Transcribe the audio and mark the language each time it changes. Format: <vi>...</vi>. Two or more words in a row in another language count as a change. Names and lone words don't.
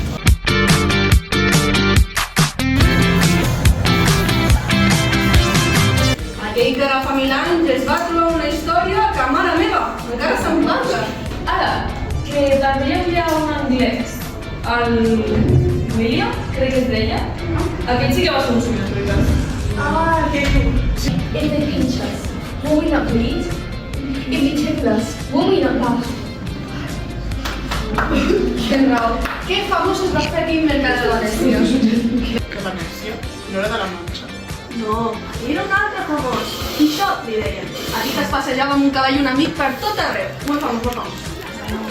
<ca>Aquell que ara fa 1000 anys es va trobar una història que, mare meva, encara se'n parla. Ara, que també hi havia un en directe. El William, crec que es deia. Aquest sí que va ser un somio, veritat. Ah, aquell...</ca> <en>If they pinch us, will we not bleed? If they tickle us, will we not laugh?</en> <ca>Que raó. Que famós es va fer aquí en Mercat de Venècia. De Venècia? No era de la Manxa. No, era un altre famós. Quixot, li deien. Aquí que es passejava amb un cavall un amic per tot arreu. Molt famós, molt famós.</ca>